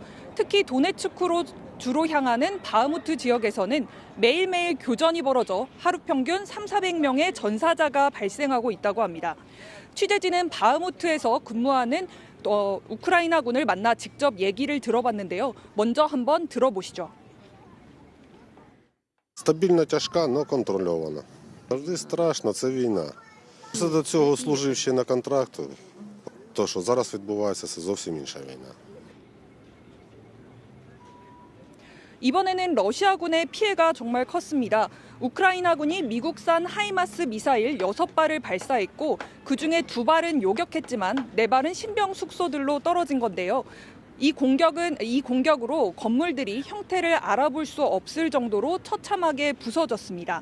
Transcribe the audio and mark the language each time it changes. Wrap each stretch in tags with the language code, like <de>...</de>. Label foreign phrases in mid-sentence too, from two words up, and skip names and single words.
<ko>특히 도네츠크로 주로 향하는 바흐무트 지역에서는 매일매일 교전이 벌어져 하루 평균 300~400명의 전사자가 발생하고 있다고 합니다. 취재진은 바흐무트에서 근무하는 우크라이나군을 만나 직접 얘기를 들어봤는데요. 먼저 한번 들어보시죠.</ko> <uk>Стабільно тяжка, але контрольована. Завжди страшно, це війна. Все до цього служив ще на контракту. То, що зараз відбувається, це зовсім інша війна.</uk> <ko>이번에는 러시아군의 피해가 정말 컸습니다. 우크라이나군이 미국산 하이마스 미사일 6발을 발사했고 그중에 2발은 요격했지만 4발은 신병 숙소들로 떨어진 건데요. 이 공격으로 건물들이 형태를 알아볼 수 없을 정도로 처참하게 부서졌습니다.</ko>